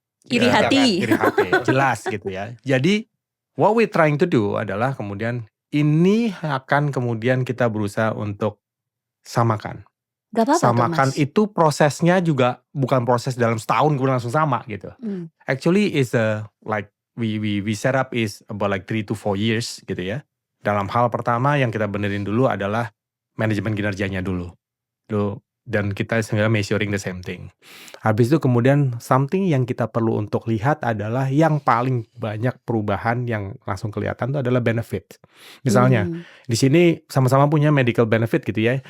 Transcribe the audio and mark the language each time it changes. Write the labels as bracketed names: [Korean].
[Indonesian] iri hati. Jelas gitu ya. Jadi [English] what we trying to do [Indonesian] adalah kemudian ini akan kemudian kita berusaha untuk samakan. Gak apa-apa Samakan tuh, Mas. itu prosesnya juga bukan proses dalam setahun kemudian langsung sama gitu. [English] Actually is like we set up is about like 3 to 4 years gitu ya. [Indonesian] Dalam hal pertama yang kita benerin dulu adalah manajemen kinerjanya dulu. Dan kita sebenarnya [English] measuring the same thing. [Indonesian] Habis itu kemudian something yang kita perlu untuk lihat adalah yang paling banyak perubahan yang langsung kelihatan itu adalah benefit. Misalnya di sini sama-sama punya medical benefit gitu ya.